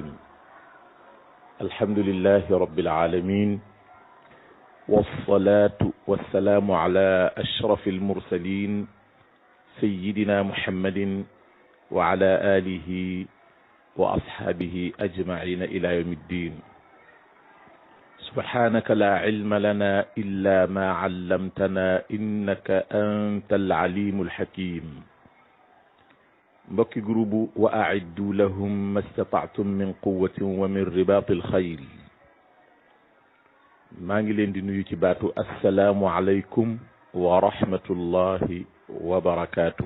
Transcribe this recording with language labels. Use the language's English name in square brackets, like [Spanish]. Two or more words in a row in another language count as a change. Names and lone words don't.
[Arabic] الحمد لله رب العالمين، والصلاة والسلام على أشرف المرسلين سيدنا محمد وعلى آله وأصحابه أجمعين إلى يوم الدين. سبحانك لا علم لنا إلا ما علمتنا إنك أنت العليم الحكيم. [Wolof] mbokki groupe [Arabic] وأعدوا لهم ما استطعتم من قوة ومن رباط الخيل. [Wolof] maa ngi leen di nuyu ci baatu [Arabic] السلام عليكم ورحمة الله وبركاته.